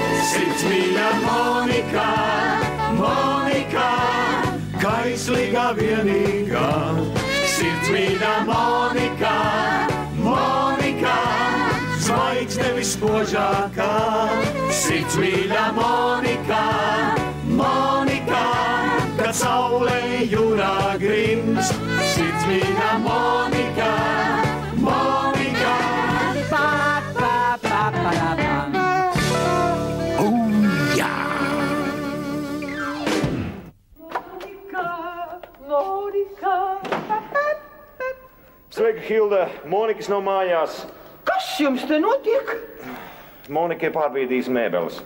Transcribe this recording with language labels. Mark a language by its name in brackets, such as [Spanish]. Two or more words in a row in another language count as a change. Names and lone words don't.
[Latvian] Sirdsmīļa Monika, Monika, kaislīgā vienīgā. Sirdsmīļa Monika, Monika, zvaigzne vispožākā. Sirdsmīļa Monika, Monika, kad saule jūrā grimst. Sirdsmīļa Monika, Monika. Pa, pa, pa, pa, pa. Sveika, Hilda. Monikas nav mājās. Kas jums te notiek? Monika ir pārbīdījusi mēbeles.